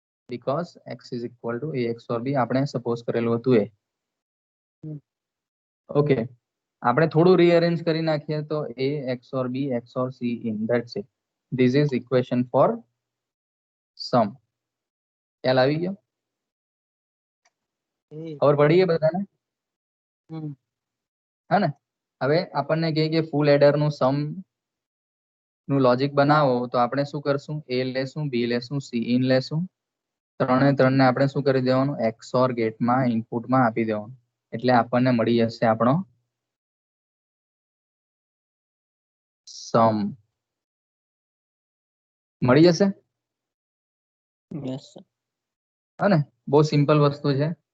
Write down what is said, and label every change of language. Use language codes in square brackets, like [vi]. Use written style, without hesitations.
[en] because X is equal to [gu] A XOR B આપણે suppose કરેલું હતું એ. ઓકે, આપણે થોડું રીઅરેન્જ કરી નાખીએ તો A XOR B XOR C in, [en] that's it. This is equation for sum. [gu] ખ્યાલ આવી ગયો? ખબર પડી ગઈ બધાને? હા ને? હવે આપણને કહે કે ફૂલ એડર નું સમ નું લોજિક બનાવો તો આપણે શું કરશું? A લેશું, B લેશું, C in લેશું. ત્રણે ત્રણને આપણે શું કરી દેવાનું? XOR ગેટમાં ઇનપુટમાં આપી દેવાનું. એટલે આપણને મળી જશે આપણો સમ. મળી જશે? [en] Yes, sir. [gu] હા ને? બહુ સિમ્પલ વસ્તુ છે.